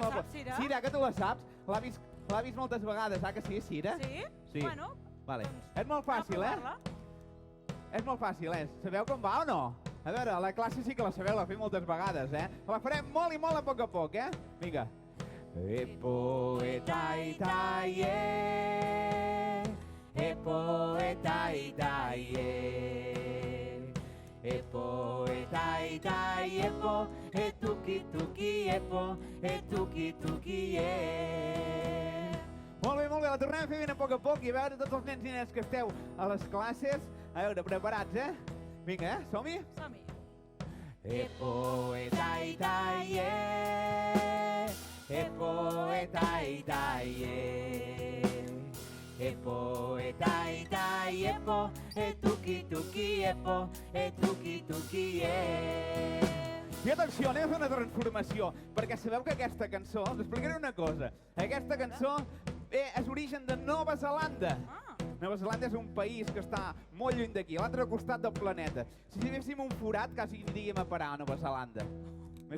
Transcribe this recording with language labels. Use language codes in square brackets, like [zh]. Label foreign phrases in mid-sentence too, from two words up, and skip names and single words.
[ca] no... sap, Cira? Cira, que tu la saps? L'ha vist moltes vegades, que sí, Cira? Sí? Sí. Bueno, Vale. doncs, És molt fàcil, anem a eh? provar-la. És molt fàcil, eh? Sabeu com va o no? A veure, a la classe sí que la sabeu, la fem moltes vegades, eh? La farem molt i molt a poc, eh? Vinga. [mi] Epoetai taie, epoetai taie, epoetai taie, epo, etuki tuki, epo, etuki tuki, [ca] Molt bé, la tornem a fer ben a poc i a veure tots els nens i nenes que esteu a les classes. A veure, preparats, eh? Vinga, som-hi? Som-hi. [mi] Epoetai taie, epoetai taie, epoetai taie, epo, etuki tuki, epo, etuki tuki, [ca] I atenció, anem a fer una transformació, perquè sabeu que aquesta cançó, us explicaré una cosa, aquesta cançó és origen de Nova Zelanda. Ah, Nova Zelanda és un país que està molt lluny d'aquí, a l'altre costat del planeta. Si féssim un forat, quasi aniríem a parar a Nova Zelanda.